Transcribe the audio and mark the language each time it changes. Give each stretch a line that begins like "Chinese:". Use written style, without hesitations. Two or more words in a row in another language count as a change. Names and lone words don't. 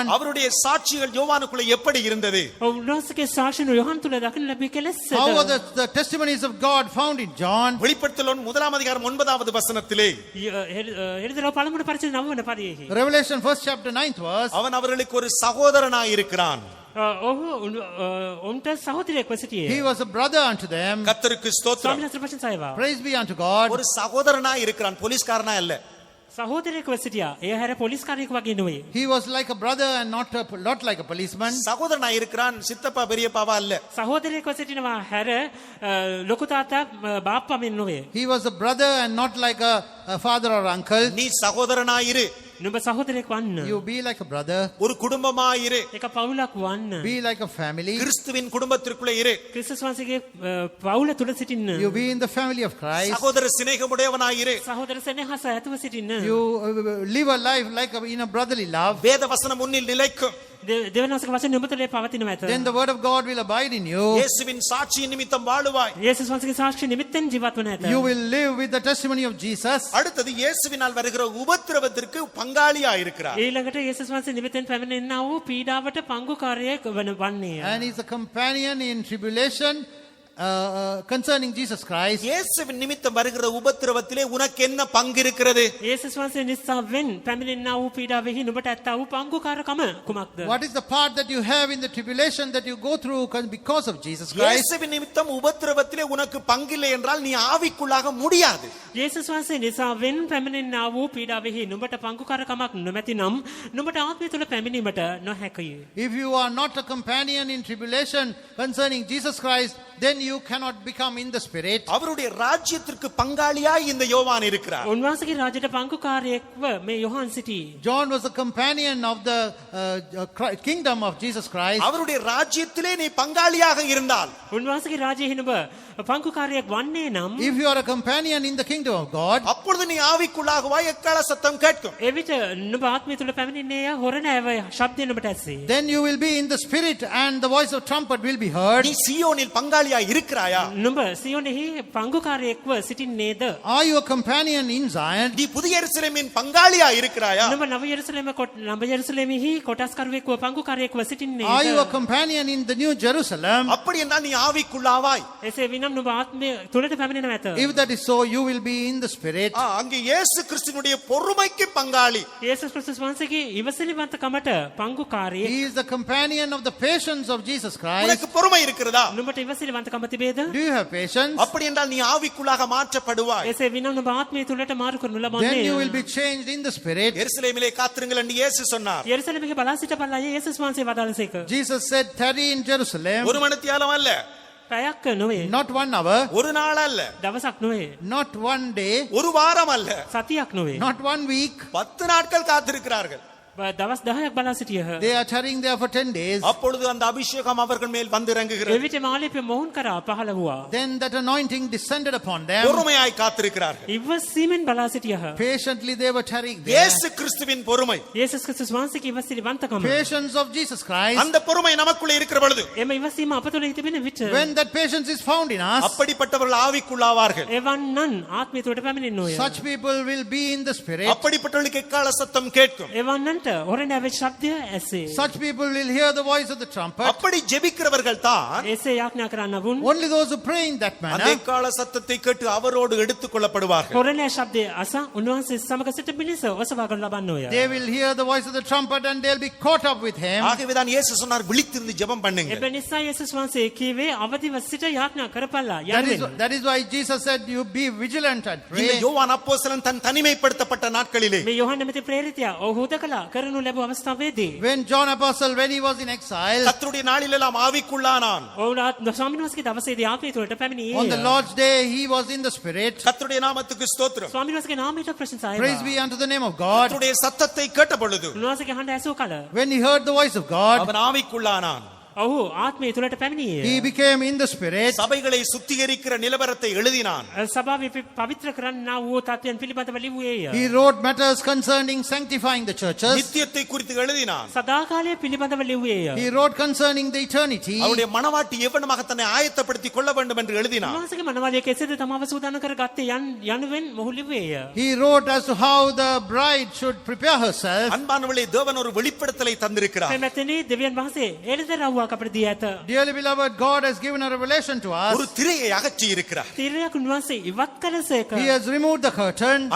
Tamil: அவருடைய சாட்சிகள் யோவானுக்குள்ளே எப்படி இருந்தது?
Sinhala: ඔව් උන්වහන්සේගේ සාක්ෂණ යොහන් තුළ දක්න ලැබී කෙලෙස්සද?
English: How were the testimonies of God found in John?
Tamil: வெளிப்படுத்தல் 1:9 வசனத்திலே
Sinhala: එරිදලා පළමුව පරිච්ඡේද 9 වන පරියෙහි.
English: Revelation 1st chapter 9th verse.
Tamil: அவன் அவர்களுக்கு ஒரு சகோதரனாய் இருக்கிறான்.
Sinhala: ඔහු උන්ට සහෝදරයෙක්ව සිටියේ.
English: He was a brother unto them.
Tamil: கர்த்தருக்கு ஸ்தோத்திரம்.
Sinhala: ස්වාමීන් වහන්සේ ප්‍රශංසා වේවා.
English: Praise be unto God.
Tamil: ஒரு சகோதரனாய் இருக்கிறான், போலீஸ்காரனா இல்ல.
Sinhala: සහෝදරයෙක්ව සිටියා. ඒ හැර පොලිස්කාරයෙක් වගේ නෙවෙයි.
English: He was like a brother and not like a policeman.
Tamil: சகோதரனாய் இருக்கிறான், சித்தப்பா பெரியப்பாவா இல்ல.
Sinhala: සහෝදරයෙක්ව සිටිනවා හැර ලොකු තාත්තා බාප්පා මෙන් නොවේ.
English: He was a brother and not like a father or uncle.
Tamil: நீ சகோதரனாய் இரு.
Sinhala: නුඹ සහෝදරයෙක් වන්න.
English: You be like a brother.
Tamil: ஒரு குடும்பமாய் இரு.
Sinhala: එක පවුලක් වන්න.
English: Be like a family.
Tamil: கிறிஸ்துவின் குடும்பத்திற்குள்ளே இரு.
Sinhala: ක්‍රිස්තුස් වහන්සේගේ පවුල තුල සිටින්න.
English: You be in the family of Christ.
Tamil: சகோதர சிநேகமுடையவனாய் இரு.
Sinhala: සහෝදර සෙනෙහස ඇතුව සිටින්න.
English: You live a life like in a brotherly love.
Tamil: வேத வசனம் உன்னில் நிலைக்கும்.
Sinhala: දෙවනසක වශයෙන් නුඹ තුළ පවතිනවා ඇත.
English: Then the word of God will abide in you.
Tamil: இயேசுவின் சாட்சியின் நிமித்தம் வாழுவாய்.
Sinhala: යේසුස් වහන්සේගේ සාක්ෂි නිමිත්තෙන් ජීවත් වන ඇත.
English: You will live with the testimony of Jesus.
Tamil: அடுத்தது இயேசுவினால் வருகிற உபத்திரவத்திற்கு பங்காளியா இருக்கிறார்.
Sinhala: ඊළඟට යේසුස් වහන්සේ නිමිත්තෙන් පැමිණෙනා වූ පීඩාවට පංගුකාරයෙක් වන්නේය.
English: And he's a companion in tribulation concerning Jesus Christ.
Tamil: இயேசுவின் நிமித்தம் வருகிற உபத்திரவத்திலே உனக்கு என்ன பங்கு இருக்கிறது?
Sinhala: යේසුස් වහන්සේ නිසාවෙන් පැමිණෙනා වූ පීඩාවෙහි නුඹට ඇත්තා වූ පංගුකාරකම කුමක්ද?
English: What is the part that you have in the tribulation that you go through because of Jesus Christ?
Tamil: இயேசுவின் நிமித்தம் உபத்திரவத்திலே உனக்கு பங்கில்லை என்றால் நீ ஆவிக்குள்ளாக முடியாது.
Sinhala: යේසුස් වහන්සේ නිසාවෙන් පැමිණෙනා වූ පීඩාවෙහි නුඹට පංගුකාරකමක් නොමැතිනම් නුඹට ආත්මය තුළ පැමිණීමට නොහැකිය.
English: If you are not a companion in tribulation concerning Jesus Christ, then you cannot become in the spirit.
Tamil: அவருடைய ராஜ்யத்திற்கு பங்காளியாய் இந்த யோவான் இருக்கிறார்.
Sinhala: උන්වහන්සේගේ රාජ්‍යයට පංගුකාරයෙක්ව මේ යොහන් සිටී.
English: John was a companion of the kingdom of Jesus Christ.
Tamil: அவருடைய ராஜ்யத்திலே நீ பங்காளியாக இருந்தால்,
Sinhala: උන්වහන්සේගේ රාජ්‍යයෙහි නුඹ පංගුකාරයෙක් වන්නේ නම්,
English: if you are a companion in the kingdom of God,
Tamil: அப்பொழுது நீ ஆவிக்குள்ளாகவாய் எக்கால சத்தம் கேட்கும்.
Sinhala: එවිට නුඹ ආත්මය තුළ පැමිණෙන්නේ හොරණෑව ශබ්දය නුඹට ඇසේ.
English: then you will be in the spirit and the voice of trumpet will be heard.
Tamil: நீ சீயோனில் பங்காளியாய் இருக்கிறாயா?
Sinhala: නුඹ සියොනෙහි පංගුකාරයෙක්ව සිටින්නේද?
English: Are you a companion in Zion?
Tamil: நீ புதிய எருசலேமின் பங்காளியாய் இருக்கிறாயா?
Sinhala: නුඹ නව යෙරුසලෙමෙහි කොටස්කරුවෙක්ව පංගුකාරයෙක්ව
English: Are you
Sinhala: සිටින්නේද?
English: a companion in the New Jerusalem?
Tamil: அப்படி என்றால் நீ ஆவிக்குள்ளாவாய்.
Sinhala: එසේ විනම් නුඹ ආත්මය තුළට පැමිණෙනව ඇත.
English: If that is so, you will be in the spirit.
Tamil: அங்கே இயேசு கிறிஸ்துவினுடைய பொறுமைக்கு பங்காளி.
Sinhala: යේසුස් ක්‍රිස්තුස් වහන්සේගේ ඉවසිලිවන්තකමට පංගුකාරයෙක්.
English: He is the companion of the patience of Jesus Christ.
Tamil: உனக்கு பொறுமை இருக்கிறதா?
Sinhala: නුඹට ඉවසිලිවන්තකම තිබේද?
English: Do you have patience?
Tamil: அப்படி என்றால் நீ ஆவிக்குள்ளாக மாற்றப்படுவாய்.
Sinhala: එසේ විනම් නුඹ ආත්මය තුළට මාරු කරනු
English: Then you will
Sinhala: ලබන්නේ.
English: be changed in the spirit.
Tamil: எருசலேமிலே காத்திருங்கள் என்று இயேசு சொன்னார்.
Sinhala: යෙරුසලෙමෙහි බලා සිටපල්ලා යේසුස් වහන්සේ වදාළසේක.
English: Jesus said, tarry in Jerusalem.
Tamil: ஒரு மணித்தியாலம் அல்ல,
Sinhala: පැයක් නොවේ.
English: Not 1 hour,
Tamil: ஒரு நாள் அல்ல,
Sinhala: දවසක් නොවේ.
English: not 1 day,
Tamil: ஒரு வாரம் அல்ல,
Sinhala: සතියක් නොවේ.
English: not 1 week.
Tamil: 10 நாட்கள் காத்திருக்கிறார்கள்.
Sinhala: දවස් 10ක් බලා සිටියහ.
English: They are tarrying there for 10 days.
Tamil: அப்பொழுது அந்த அபிஷேகம் அவர்கள் மேல் வந்து இறங்குகிறது.
Sinhala: එවිට මාලිපය මොහුන් කරා පහළ වූවා.
English: Then that anointing descended upon them.
Tamil: பொறுமையாய் காத்திருக்கிறார்கள்.
Sinhala: ඉවසීමෙන් බලා සිටියහ.
English: Patiently they were tarrying there.
Tamil: இயேசு கிறிஸ்துவின் பொறுமை,
Sinhala: යේසුස් ක්‍රිස්තුස් වහන්සේගේ ඉවසිලිවන්තකම.
English: Patience of Jesus Christ.
Tamil: அந்த பொறுமை நமக்குள்ளே இருக்கிற பொழுது
Sinhala: එම ඉවසීම අප තුළ තිබෙන විට
English: When that patience is found in us,
Tamil: அப்படிப்பட்டவர்கள் ஆவிக்குள்ளாவார்கள்.
Sinhala: එවන්නන් ආත්මය තුළට පැමිණෙන්නෝය.
English: such people will be in the spirit.
Tamil: அப்படிப்பட்டவர்களுக்கு எக்கால சத்தம் கேட்கும்.
Sinhala: එවන්නන්ට හොරණෑවේ ශබ්දය ඇසේ.
English: Such people will hear the voice of the trumpet.
Tamil: அப்படி ஜெபிக்கிறவர்கள் தான்
Sinhala: එසේ යාඥා කරන්නවුන්
English: Only those who pray in that
Tamil: அந்த
English: manner
Tamil: எக்கால சத்தத்தை கேட்டு அவரோடு எடுத்துக் கொள்ளப்படுவார்கள்.
Sinhala: හොරණෑ ශබ්දය අස උන්වහන්සේ සමග සිට පිණිස ඔසවාගනු ලබන්නෝය.
English: they will hear the voice of the trumpet and they'll be caught up with him.
Tamil: ஆகவேதான் இயேசு சொன்னார், விழித்திருந்து ஜெபம் பண்ணுங்க.
Sinhala: එබ නිසා යේසුස් වහන්සේ කීවේ අවදිව සිට යාඥා කරපල්ලා යනුවෙන්.
English: That is why Jesus said, you be vigilant and
Tamil: இந்த
English: pray.
Tamil: யோவான் அப்போஸ்தலன் தன் தனிமைப்படுத்தப்பட்ட நாட்களிலே
Sinhala: මේ යොහන්න නැමැති ප්‍රේරිතයා ඔහු හුදකලා කරනු ලැබූ අවස්ථාවේදී
English: When John Apostle, when he was in exile,
Tamil: கர்த்தருடைய நாளிலெல்லாம் ஆவிக்குள்ளானான்.
Sinhala: ඔවුන් ස්වාමීන් වහන්සේගේ දවසේදී ආත්මය තුළට
English: on the
Sinhala: පැමිණියේ.
English: Lord's day, he was in the spirit.
Tamil: கர்த்தருடைய நாமத்துக்கு ஸ்தோத்திரம்.
Sinhala: ස්වාමීන් වහන්සේගේ නාමයට ප්‍රශංසා
English: Praise
Sinhala: වේවා.
English: be unto the name of God.
Tamil: கர்த்தருடைய சத்தத்தை கேட்ட பொழுது
Sinhala: උන්වහන්සේගේ හඬ ඇසූ කල
English: When he heard the voice of God,
Tamil: அவன் ஆவிக்குள்ளானான்.
Sinhala: ඔහු ආත්මය තුළට
English: he
Sinhala: පැමිණියේ.
English: became in the spirit.
Tamil: சபைகளை சுத்திகரிக்கிற நிலவரத்தை எழுதினான்.
Sinhala: සභාවේ පවිත්‍ර කරන්නා වූ තත්ත්වයන් පිළිබඳව ලිව්වේය.
English: He wrote matters concerning sanctifying the churches.
Tamil: நித்தியத்தை குறித்து எழுதினான்.
Sinhala: සදාකාලය පිළිබඳව ලිව්වේය.
English: He wrote concerning the eternity.
Tamil: அவருடைய மனவாட்டி எவ்வளமாக தன்னை ஆயத்தப்படுத்திக் கொள்ள வேண்டும் என்று எழுதினான்.
Sinhala: උන්වහන්සේගේ මනවාලය කෙසේද තමාව සූදානම් කරගත්තේ යනුවෙන් මොහු ලිව්වේය.
English: He wrote as to how the bride should prepare herself.
Tamil: அன்பானவளே, தேவன் ஒரு வெளிப்படுத்தலை தந்திருக்கிறார்.
Sinhala: මෙතනදී දෙවියන් වහන්සේ එළිදරව්වක් අපට දී ඇත.
English: Dearly beloved, God has given a revelation to
Tamil: ஒரு
English: us.
Tamil: திரையை அகற்றி இருக்கிறார்.
Sinhala: තිරයක් උන්වහන්සේ ඉවත් කළසේක.
English: He has removed the curtain.